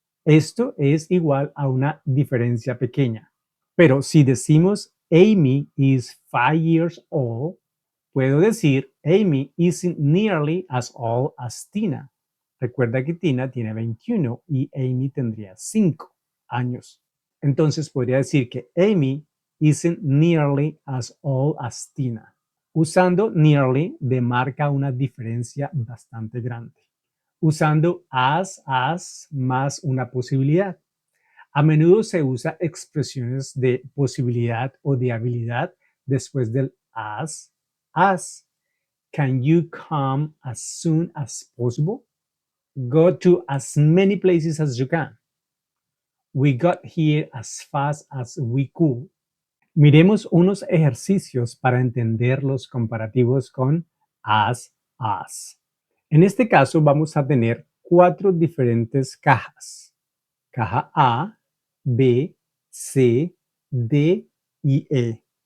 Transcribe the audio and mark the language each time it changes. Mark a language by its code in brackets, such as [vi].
[es] Esto es igual a una diferencia pequeña. Pero si decimos [en] Amy is 5 years old, [es] puedo decir [en] Amy isn't nearly as old as Tina. [es] Recuerda que Tina tiene 21 y Amy tendría 5 años. Entonces podría decir que [en] Amy isn't nearly as old as Tina. [es] Usando nearly demarca una diferencia bastante grande. Usando as más una posibilidad. A menudo se usa expresiones de posibilidad o de habilidad después del as. [en] Can you come as soon as possible? Go to as many places as you can. We got here as fast as we could. [es] Miremos unos ejercicios para entender los comparativos con as. En este caso vamos a tener 4 diferentes cajas. Caja A, B, C, D y E.